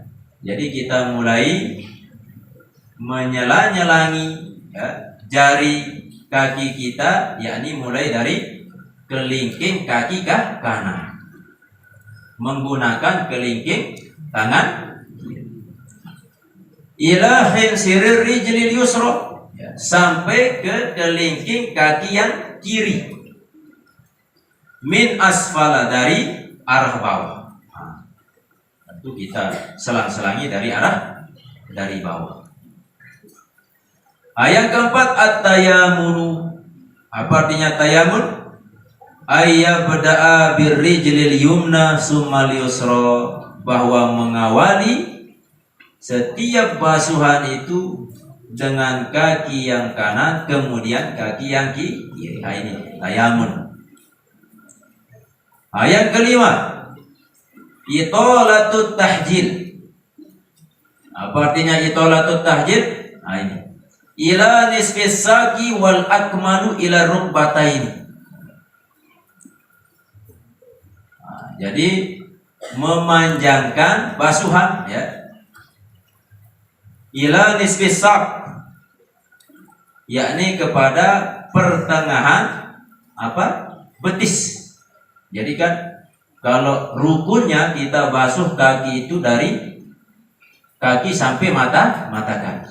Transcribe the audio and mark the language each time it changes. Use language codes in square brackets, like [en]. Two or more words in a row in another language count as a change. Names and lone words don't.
[id] Jadi kita mulai menyela-nyelangi, ya, jari kaki kita, yakni mulai dari kelingking kaki kanan, menggunakan kelingking tangan [ar] إلى خنصر الرجل اليسرى, [id] sampai ke kelingking kaki yang kiri, [ar] من أسفل, [id] dari arah bawah. Tentu kita selang-selangi dari bawah. Yang keempat, [ar] التيامن. [id] Apa artinya tayamun? [ar] أن يبدأ بالرجل اليمنى ثم اليسرى, [id] bahwa mengawali setiap basuhan itu dengan kaki yang kanan, kemudian kaki yang kiri. Ini tayamun. Yang kelima, [ar] إطالة التحجيل. [id] Apa artinya [ar] إطالة التحجيل? Ini إلى نصف الساق والأكمل إلى الركبتين. [id] Jadi memanjangkan basuhan, ya, [ar] إلى نصف الساق, [id] yakni kepada pertengahan betis. Jadi kan kalau rukunnya kita basuh kaki itu dari kaki sampai mata kaki.